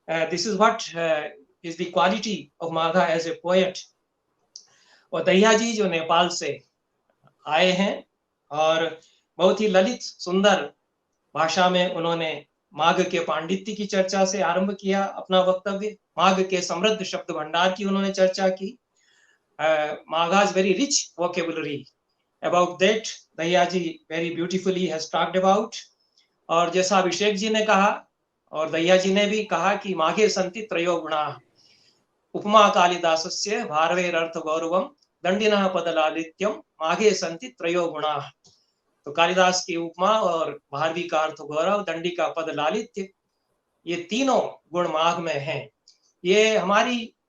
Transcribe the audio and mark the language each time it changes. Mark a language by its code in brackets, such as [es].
[en] This is what is the quality of Magha as a poet. [hi] और दहिया जी जो नेपाल से आए हैं और बहुत ही ललित सुंदर भाषा में उन्होंने माघ के पांडित्य की चर्चा से आरंभ किया अपना वक्तव्य। माघ के समृद्ध शब्द भंडार की उन्होंने चर्चा की। [en] Magha's very rich vocabulary. About that, Dahiya ji very beautifully has talked about. [hi] और जैसा अभिषेक जी ने कहा और दहिया जी ने भी कहा कि [sa] माघे संति त्रयो गुणा, [hi] उपमा कालिदासस्य भारवेरर्थ गौरवम दंडिनः पदलालित्यम माघे संति त्रयो गुणा। तो कालिदास की उपमा और भारवी का अर्थ गौरव, दंडी का पद लालित्य, ये तीनों गुण माघ में हैं। ये हमारी